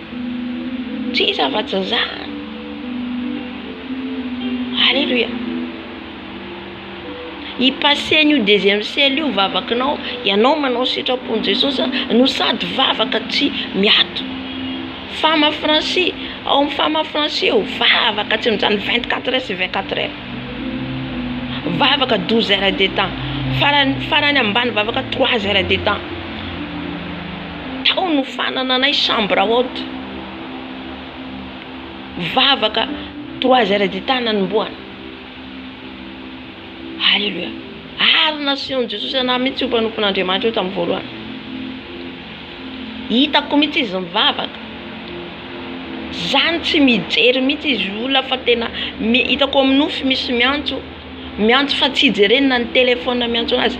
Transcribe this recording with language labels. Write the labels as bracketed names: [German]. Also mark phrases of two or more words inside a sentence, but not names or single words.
[Malagasy] Tsy zava-tsy zany. Alléluia. Ipaseny io [French] deuxième ciel [Malagasy] io vavakanao, ianao manao sitrapony Jesosy no sady vavaka tsy miato. [French] Femme Francie, [Malagasy] ao amin'ny [French] femme Francie [Malagasy] io vavaka tsy mijano [French] 24 heures sur 24 heures. Vavaka 12 heures de temps. [Malagasy] Farany ambany vavaka 3 [French] heures de temps. [Malagasy] Tao no fanana anay [French] chambre haute. [Malagasy] Vavaka 3 [French] heures de temps [Malagasy] nanomboana. Alléluia. Ary nation Jesosy ana mihitsy io mpanompon'Andriamanitra io tamin'ny voalohany. Hitako mihitsy izy mivavaka. Zany tsy mijery mihitsy izy olona fa tena hitako amin'ny nofy misy miantso fa tsy jerenina ny telefona miantso azy.